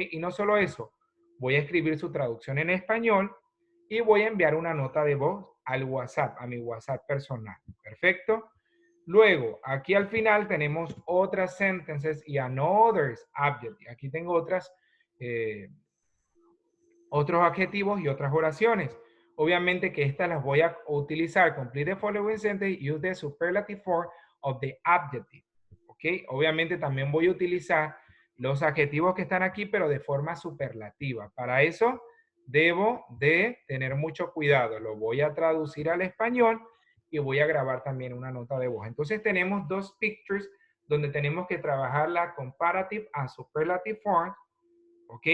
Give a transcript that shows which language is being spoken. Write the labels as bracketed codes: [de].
[es] Y no solo eso, voy a escribir su traducción en español y voy a enviar una nota de voz al WhatsApp, a mi WhatsApp personal. ¿Perfecto? Luego, aquí al final tenemos otras [en] sentences [es] y [en] another adjective. [es] Aquí tengo otros adjetivos y otras oraciones. Obviamente que estas las voy a utilizar. [en] Complete the following sentence, use the superlative form of the adjective. [es] ¿Ok? Obviamente también voy a utilizar los adjetivos que están aquí, pero de forma superlativa. Para eso debo de tener mucho cuidado. Lo voy a traducir al español y voy a grabar también una nota de voz. Entonces tenemos dos [en] pictures [es] donde tenemos que trabajar la [en] comparative and superlative form. [es] ¿Ok?